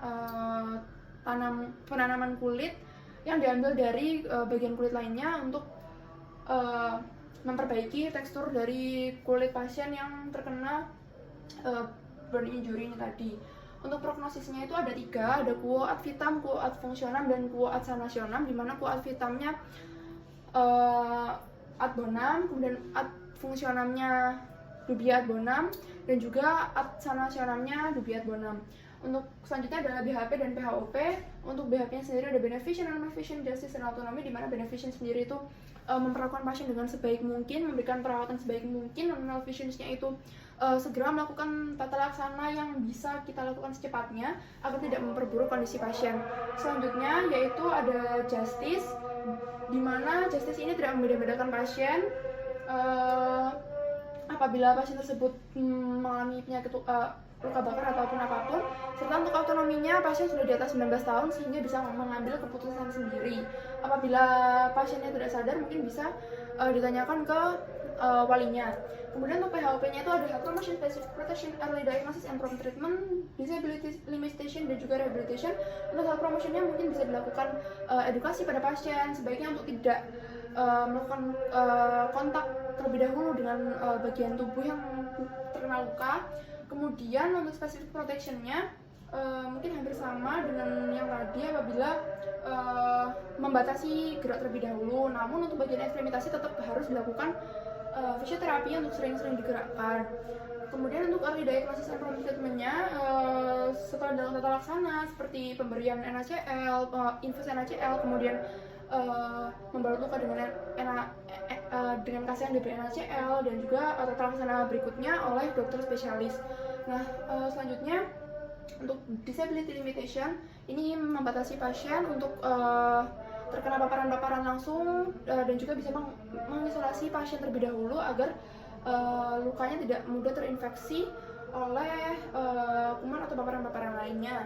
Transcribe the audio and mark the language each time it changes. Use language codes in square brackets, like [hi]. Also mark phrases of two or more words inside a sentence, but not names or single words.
[id] penanaman kulit yang diambil dari bagian kulit lainnya untuk memperbaiki tekstur dari kulit pasien yang terkena [en] burn injury [id] ini tadi. Untuk prognosisnya itu ada 3, ada [la] quo ad vitam, quo ad functionam, [id] dan [la] quo ad sanationem, [id] di mana [la] quo ad vitamnya ad bonam, [id] kemudian [la] ad functionamnya dubia ad bonam, [id] dan juga [la] ad sanationemnya dubia ad bonam. [id] Untuk selanjutnya adalah BHP dan PHOP. Untuk BHP-nya sendiri ada beneficent, non-efficient, justice, dan autonomy, di mana beneficent sendiri itu memperlakukan pasien dengan sebaik mungkin, memberikan perawatan sebaik mungkin, dan non-efficient-nya itu segera melakukan tata laksana yang bisa kita lakukan secepatnya agar tidak memperburuk kondisi pasien. Selanjutnya yaitu ada justice, di mana justice ini tidak membeda-bedakan pasien apabila pasien tersebut mengalami penyakit luka bakar ataupun apapun. Serta untuk autonominya, pasien sudah di atas 19 tahun sehingga bisa mengambil keputusan sendiri. Apabila pasiennya tidak sadar, mungkin bisa ditanyakan ke walinya. Kemudian untuk PHOP-nya itu ada [en] Health Promotion, Specific Protection, Early Diagnosis and Prompt Treatment, Disability Limitation, [id] dan juga Rehabilitation. Untuk [en] Health Promotion-nya [id] mungkin bisa dilakukan edukasi pada pasien, sebaiknya untuk tidak melakukan kontak terlebih dahulu dengan bagian tubuh yang terkena luka. Kemudian untuk [en] Specific Protection-nya [id] mungkin hampir sama dengan yang tadi apabila membatasi gerak terlebih dahulu, namun untuk bagian ekstremitasi tetap harus dilakukan fisioterapi untuk sering-sering digerakkan. Kemudian untuk [en] early diagnosis and prompt treatment-nya [id] setelah dalam tata laksana seperti pemberian NaCl, infus NaCl, kemudian membalut luka dengan kasih yang diberi NaCl, dan juga tata laksana berikutnya oleh dokter spesialis. Nah, selanjutnya untuk [en] disability limitation [id] ini membatasi pasien untuk terkena paparan-paparan langsung dan juga bisa mengisolasi pasien terlebih dahulu agar lukanya tidak mudah terinfeksi oleh kuman atau paparan-paparan lainnya.